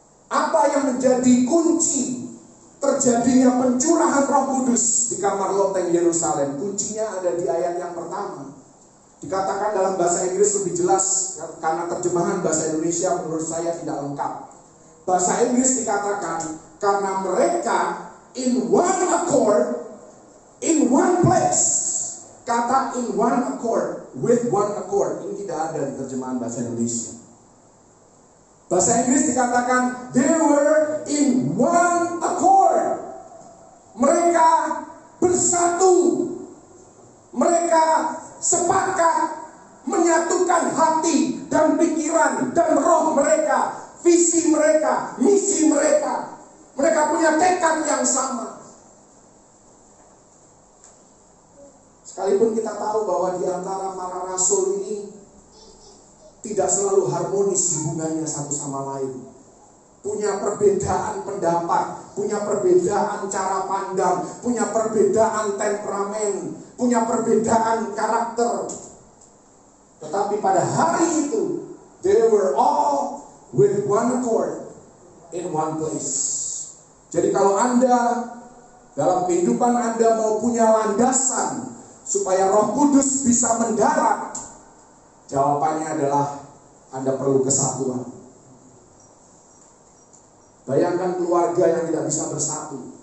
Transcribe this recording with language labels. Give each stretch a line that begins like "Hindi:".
Indonesian: Apa yang menjadi kunci terjadinya pencurahan Roh Kudus di kamar loteng Yerusalem? Kuncinya ada di ayat yang pertama. Dikatakan dalam bahasa Inggris lebih jelas, karena terjemahan bahasa Indonesia menurut saya tidak lengkap. Bahasa Inggris dikatakan, karena mereka
English: in one accord, in one place.
Indonesian: Kata
English: in one accord, with one accord,
Indonesian: ini tidak ada di terjemahan bahasa Indonesia. Bahasa Inggris dikatakan
English: they were in one accord.
Indonesian: Mereka bersatu. Mereka sepakat menyatukan hati dan pikiran dan roh mereka, visi mereka, misi mereka. Mereka punya tekad yang sama. Sekalipun kita tahu bahwa di antara para rasul ini tidak selalu harmonis hubungannya satu sama lain. Punya perbedaan pendapat, punya perbedaan cara pandang, punya perbedaan temperamen, punya perbedaan karakter. Tetapi pada hari itu,
English: they were all with one accord in one place.
Indonesian: Jadi kalau Anda dalam kehidupan Anda mau punya landasan supaya Roh Kudus bisa mendarat, jawabannya adalah Anda perlu kesatuan. Bayangkan keluarga yang tidak bisa bersatu.